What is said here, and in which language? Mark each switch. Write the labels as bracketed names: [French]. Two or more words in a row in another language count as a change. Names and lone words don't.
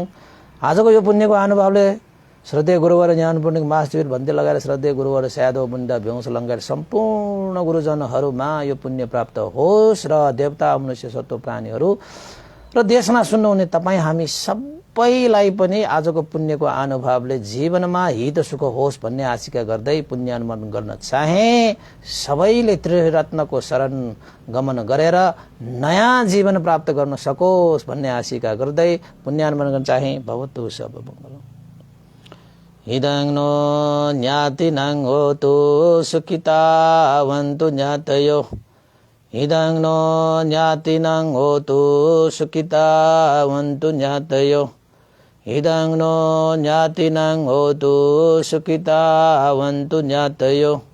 [Nepali] आजको यो पुण्यको अनुभवले श्रद्धेय गुरुवर ज्ञान पूर्णिक मासवीर भन्दै लगाएर श्रद्धेय गुरुवर स्यादो बुन्दा भ्यौस लगाएर सम्पूर्ण गुरुजनहरूमा यो पुण्य प्राप्त होस् र देवता मनुष्य सत्व प्राणीहरू र देशमा सुन्नुहुने तपाईँ हामी सबैलाई पनि आजको पुण्यको अनुभवले जीवनमा हित सुख होस् भन्ने आशिका गर्दै पुण्य अनुमोदन गर्न चाहे। सबैले त्रिरत्नको शरण गमन गरेर नयाँ जीवन प्राप्त गर्न सकोस् भन्ने आशिका गर्दै पुण्य अनुमोदन गर्न चाहे। [Pali] भवतु सब मङ्गलम्। इदं नो ज्ञातिनां होतु सुखितावन्तु ज्ञातयो। इदं नो ज्ञातिनां होतु सुखितावन्तु ज्ञातयो। इदं नो ज्ञातिनां होतु सुखितावन्तु ज्ञातयो।